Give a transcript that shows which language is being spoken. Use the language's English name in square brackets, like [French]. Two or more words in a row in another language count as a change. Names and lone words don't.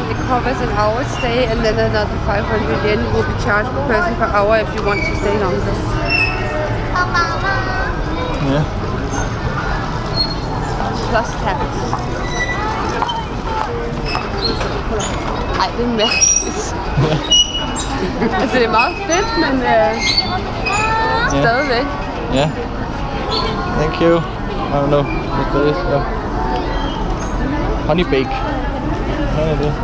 [English] It covers an hour's stay, and then another 500 yen will be charged per person per hour if you want to stay longer. Yeah. Plus tax. [Danish] Ej, det er mærkeligt. Altså, det er meget fedt, men stadigvæk. [English] Yeah. Thank you. I don't know what that is. Yeah. Honey bake. [Danish] Hvad er det?